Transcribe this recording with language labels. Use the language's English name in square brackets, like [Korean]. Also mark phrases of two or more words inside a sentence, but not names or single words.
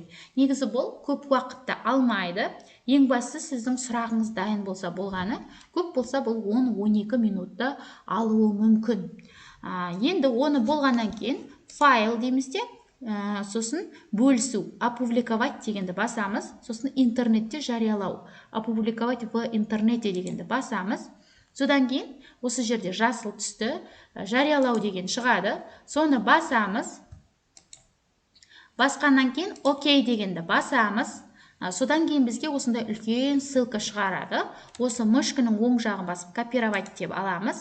[Kazakh] Негізі бұл көп уақытты алмайды. Ең бастысы сіздің сұрағыңыз дайын болса болғаны, көп болса бұл 10-12 минутты алуы мүмкін. Енді оны болғаннан кейін файл деймізде, сосын бөлісу, опубликовать дегенді басамыз, сосын интернетте жариялау, [Russian] опубликовать в интернете [Kazakh] дегенді басамыз. Содан кейін осы жерде жасыл түсті жариялау деген шығады. Соны басамыз. Басқаннан кейін окей дегенді басамыз. Содан кейін бізге осындай үлкен ссылка шығарады. Осы мышканың оң жағын басып копировать деп аламыз.